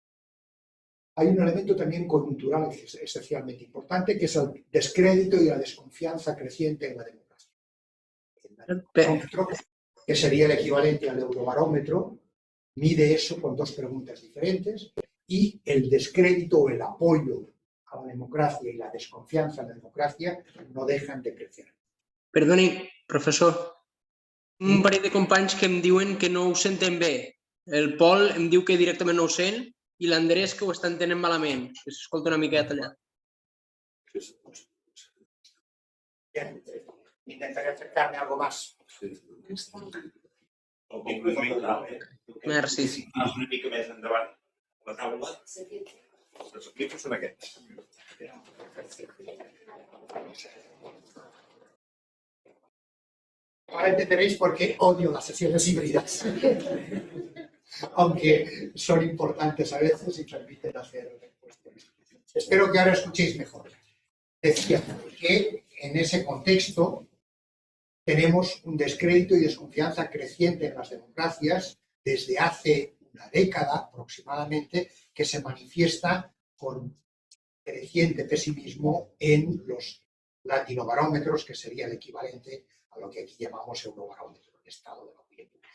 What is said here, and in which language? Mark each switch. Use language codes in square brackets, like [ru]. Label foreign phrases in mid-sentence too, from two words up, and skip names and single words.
[es] Hay un elemento también coyuntural esencialmente importante, que es el descrédito y la desconfianza creciente en la democracia. El barómetro, que sería el equivalente al Eurobarómetro, mide eso con dos preguntas diferentes, y el descrédito o el apoyo a la democracia y la desconfianza en la democracia no dejan de crecer. [ca] Perdoni, professor. Un parell de companys que em diuen que no ho senten bé. El Pol em diu que directament no ho sent i l'Andrés que ho està entenent malament. Que s'escolta una miqueta allà. [es] Bien, intentaré acercarme algo más. [ca] Merci. Una mica més endavant la taula. Els micros són aquests. [es] Ahora entenderéis por qué odio las sesiones híbridas, aunque son importantes a veces y permiten hacer cuestiones. Espero que ahora escuchéis mejor. Decía que en ese contexto tenemos un descrédito y desconfianza creciente en las democracias desde hace una década aproximadamente, que se manifiesta con creciente pesimismo en los latinobarómetros, que sería el equivalente a lo que aquí llamamos Eurobarómetro, el estado de la opinión pública.